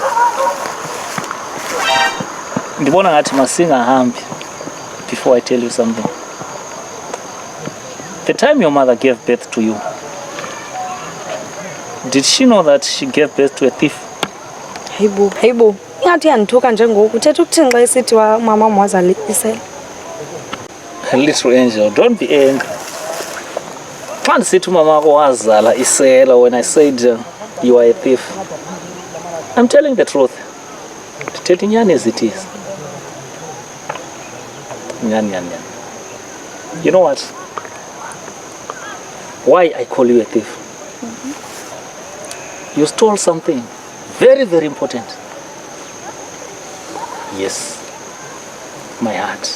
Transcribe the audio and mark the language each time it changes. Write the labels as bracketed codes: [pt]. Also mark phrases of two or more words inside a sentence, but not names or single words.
[xh] Ndibona ngathi masingahambi [en] before I tell you something. The time your mother gave birth to you, did she know that she gave birth to a thief? [xh] Hayibo. Ingathi yandithuka njengoku. Uthetha ukuthini xa isithi mama wazala isela? [en] Little angel, don't be angry. [xh] Xa ndisithi umama wakho wazala isela [en] when I said you are a thief, I'm telling the truth. [xh] Ndithetha inyani [en] as it is. [xh] Nyani. [en] You know what? Why I call you a thief? You stole something very, very important. Yes, my heart.